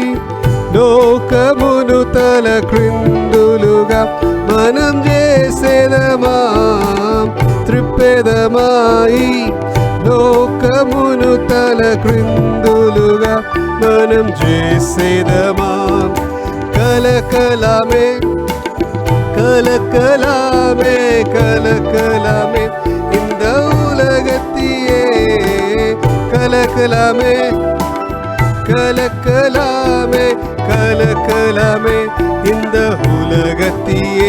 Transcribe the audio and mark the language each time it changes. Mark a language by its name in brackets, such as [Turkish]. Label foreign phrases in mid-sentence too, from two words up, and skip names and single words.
[Telugu] లోకమును తల క్రిందులుగా మనం చేసేదమా, త్రిప్పెదమాయి. లోకమును తల క్రిందులుగా మనం చేసేదమా. [Tamil] కలకలమే கலக்கலாமே கலக்கலாமே இந்த உலகத்தியே, கலக்கலாமே கலக்கலாமே கலக்கலாமே இந்த உலகத்தியே.